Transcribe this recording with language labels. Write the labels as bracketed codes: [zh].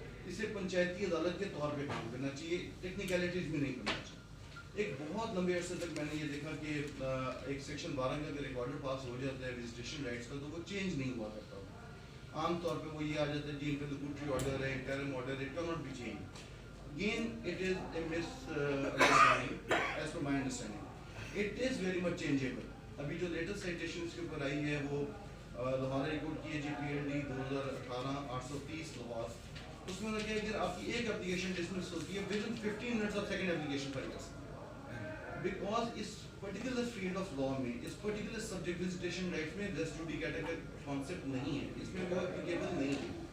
[ur] اسے پنچایتی عدالت کے طور پہ کام کرنا چاہیے، ٹیکنیکلٹیز بھی نہیں کرنا چاہیے. ایک بہت لمبے عرصے تک میں نے یہ دیکھا کہ ایک سیکشن 12 کا اگر ایک آرڈر پاس ہو جاتا ہے وزیٹیشن رائٹس کا تو وہ چینج نہیں ہوا کرتا. عام طور پہ وہ یہ آ جاتا ہے جی انٹرلوکوٹری آرڈر ہے، interim order, [en] It cannot be change. Again, it is a misunderstanding as per my understanding. It is very much changeable. [ur] ابھی جو لیٹسٹ سائٹیشن اس کے اوپر آئی ہے وہ لاہور ہائی کورٹ کی ہے جی PLD 2018 830 لاہور. اس میں لگا ہے کہ آپ کی ایک اپلیکیشن ڈسمس ہوتی ہے [en] within 15 minutes [ur] of second application file کر سکتے ہیں. Because اس particular field of law میں، اس پرٹیکولر سبجیکٹ وزیٹیشن رائٹس میں race to D category concept نہیں ہے، اس میں وہ اپلیکیبل نہیں ہے.